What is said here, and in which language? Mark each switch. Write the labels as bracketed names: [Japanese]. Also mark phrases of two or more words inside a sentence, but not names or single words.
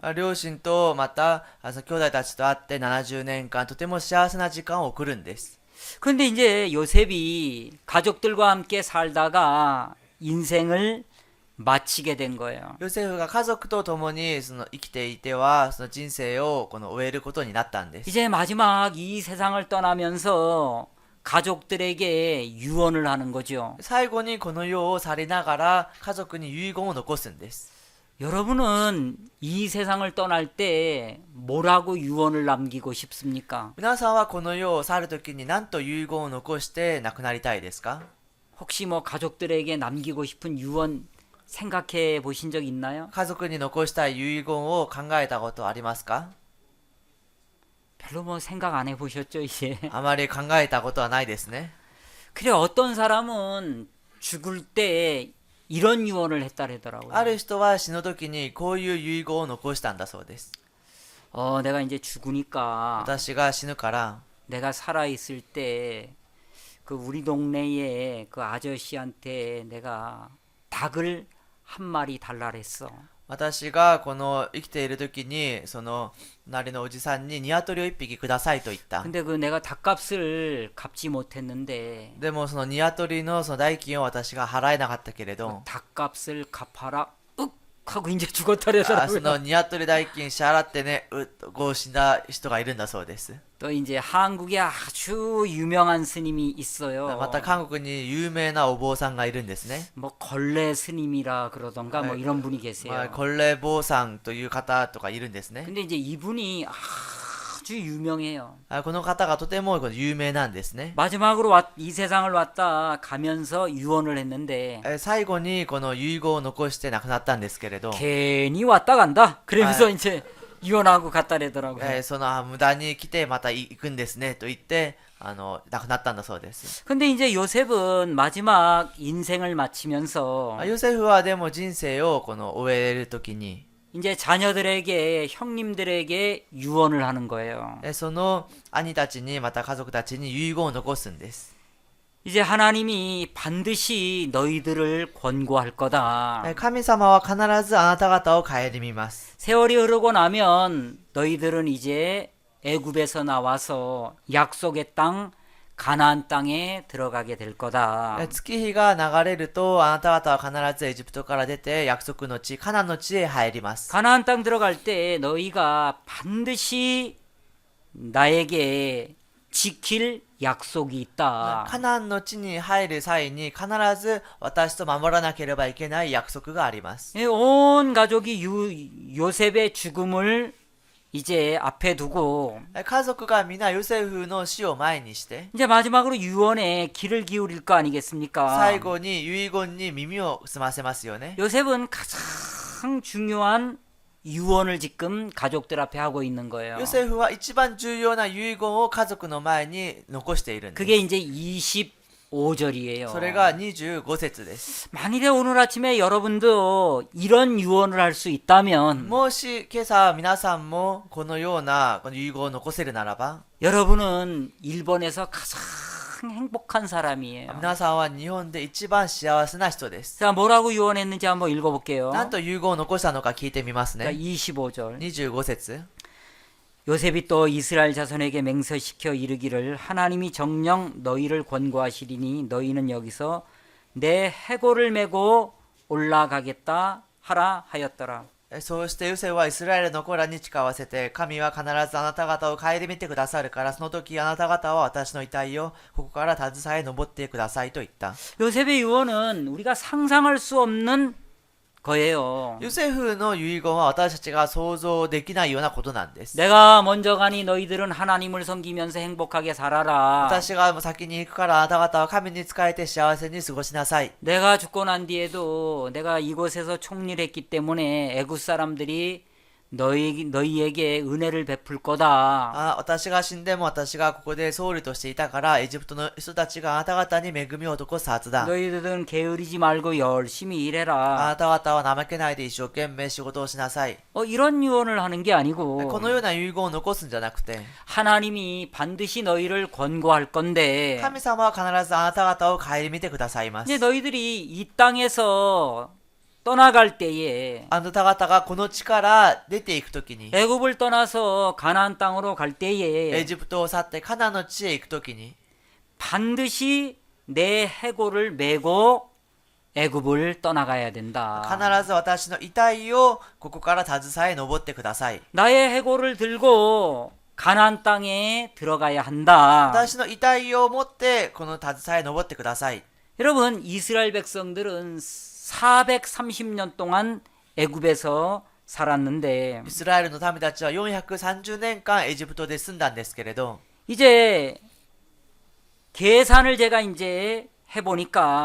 [Japanese] 両親とまたその兄弟たちと会って70年間とても幸せな時間を送るんです [Korean] 그런데 이제 요셉이 가족들과 함께 살다가 인생을 마치게 된 거예요. [Japanese] ヨセフが家族と共にその生きていてはその人生を終えることになったんです [Korean] 이제 마지막 이 세상을 떠나면서 가족들에게 유언을 하는 거죠. [Japanese] 最後にこの世を去りながら家族に遺言を残すんです [Korean] 여러분은 이 세상을 떠날 때 뭐라고 유언을 남기고 싶습니까? [Japanese] 皆さんはこの世を去るときに何と遺言を残して亡くなりたいですか [Korean] 혹시 뭐 가족들에게 남기고 싶은 유언 생각해 보신 적 있나요? [Japanese] 家族に残したい遺言を考えたことありますか [Korean] 별로 뭐 생각 안 해보셨죠 이제. [Japanese] あまり考えたことはないですね [Korean] 그래 어떤 사람은 죽을 때 이런 유언을 [Japanese] あ [Korean] 했다래더라고요. [Japanese] る人は死ぬときにこういう遺言を残したんだそうです [Korean] 내가 이제 죽으니까 [Japanese] 私が死ぬから [Korean] 내가 살아 있을 때 그 우리 동네에 그 아저씨한테 내가 닭을 한 마리 달라 그랬어. [Japanese] 私がこの生きているときにその隣のおじさんに鶏を一匹くださいと言った [Korean] 근데 그 내가 닭값을 갚지 못했는데 [Japanese] でもその鶏のその代金を私が払えなかったけれど [Korean] 닭값을 갚아라. 윽 하고 이제 죽었다 [Japanese] そ [Korean] 그러더라고요. [Japanese] の鶏代金支払ってねうっとこう死んだ人がいるんだそうです [Korean] 또 이제 한국에 아주 유명한 스님이 있어요. [Japanese] また韓国に有名なお坊さんがいるんですね [Korean] 뭐 걸레 스님이라 그러던가 뭐 이런 분이 계세요. [Japanese] コレ坊さんという方とかいるんですね [Korean] 근데 이제 이분이 아주 유명해요. [Japanese] この方がとても有名なんですね [Korean] 마지막으로 이 세상을 왔다 가면서 유언을 했는데 [Japanese] 最後にこの遺言を残して亡くなったんですけれど [Korean] 괜히 왔다 간다. 그러면서 이제 유언하고 갔다래더라고요. [Japanese] その無駄に来てまた行くんですねと言って亡くなったんだそうです [Korean] 근데 이제 요셉은 마지막 인생을 마치면서 [Japanese] ヨセフはでも人生を終えるときに [Korean] 이제 자녀들에게 형님들에게 유언을 하는 거예요. [Japanese] その兄たちにまた家族たちに遺言を残すんです [Korean] 이제 하나님이 반드시 너희들을 권고할 거다. [Japanese] 神様は必ずあなた方を顧みます [Korean] 세월이 흐르고 나면 너희들은 이제 애굽에서 나와서 약속의 땅 가나안 땅에 들어가게 될 거다. [Japanese] 月日が流れるとあなた方は必ずエジプトから出て約束の地カナンの地へ入ります [Korean] 가나안 땅 들어갈 때 너희가 반드시 나에게 지킬 약속이 있다. [Japanese] カナンの地に入る際に必ず私と守らなければいけない約束があります [Korean] 온 가족이 요셉의 죽음을 이제 앞에 두고 [Japanese] 家族が皆ヨセフの死を前にして [Korean] 이제 마지막으로 유언에 귀를 기울일 거 아니겠습니까? [Japanese] 最後に遺言に耳を澄ませますよね [Korean] 요셉은 가장 중요한 유언을 지금 가족들 앞에 하고 있는 거예요. [Japanese] ヨセフは一番重要な遺言を家族の前に残しているんです [Korean] 그게 이제 25절이에요. [Japanese] それが25節です [Korean] 만일에 오늘 아침에 여러분도 이런 유언을 할 수 있다면 [Japanese] もし今朝皆さんもこのようなこの遺言を残せるならば [Korean] 여러분은 일본에서 가장 행복한 사람이에요. [Japanese] 皆さんは日本で一番幸せな人です。 [Korean] 자, 뭐라고 유언했는지 한번 읽어볼게요. [Japanese] なんと遺言を残したのか聞いてみますね。 [Korean] 자, 25절. [Japanese] 25節 [Korean] 요셉이 또 이스라엘 자손에게 맹세시켜 이르기를 하나님이 정녕 너희를 권고하시리니 너희는 여기서 내 해골을 메고 올라가겠다 하라 하였더라. [Japanese] そうしてヨセフはイスラエルの子らに誓わせて、神は必ずあなた方を顧みてくださるから、その時あなた方は私の遺体をここから携え登ってくださいと言った。 [Korean] 요셉의 유언은 우리가 상상할 수 없는 거예요. [Japanese] ヨセフの遺言は私たちが想像できないようなことなんです。 [Korean] 내가 먼저 가니 너희들은 하나님을 섬기면서 행복하게 살아라. [Japanese] 私が先に行くからあなた方は神に仕えて幸せに過ごしなさい。 [Korean] 내가 죽고 난 뒤에도 내가 이곳에서 총리를 했기 때문에 애굽 사람들이 너희에게 은혜를 베풀 거다. [Japanese] 私が死んでも私がここで総理としていたから、エジプトの人たちがあなた方に恵みを施すはずだ。 [Korean] 너희들은 게으르지 말고 열심히 [Japanese] あ [Korean] 일해라. [Japanese] なた方は怠けないで一生懸命仕事をしなさい。 [Korean] 이런 유언을 하는 게 [Japanese] こ [Korean] 아니고 [Japanese] のような遺言を残すんじゃなくて、 [Korean] 하나님이 반드시 너희를 권고할 건데 [Japanese] 神様は必ずあなた方を顧みてくださいます。 [Korean] 이제 너희들이 이 땅에서 떠나갈 때에 [Japanese] あなた方がこの地から出ていくときに、 [Korean] 애굽을 떠나서 가나안 땅으로 갈 [Japanese] エ [Korean] 때에 [Japanese] ジプトを去ってカナンの地へ行くときに、 [Korean] 반드시 내 해골을 메고 애굽을 떠나가야 [Japanese] 必 [Korean] 된다. [Japanese] ず私の遺体をここから携え登ってください。 [Korean] 나의 해골을 들고 가나안 땅에 들어가야 한다. [Japanese] 私の遺体を持ってこの携え登ってください。 [Korean] 여러분, 이스라엘 백성들은 430년 동안 애굽에서 살았는데 [Japanese] イスラエルの民たちは430年間エジプトで住んだんですけれど、 [Korean] 이제 계산을 제가 이제 해보니까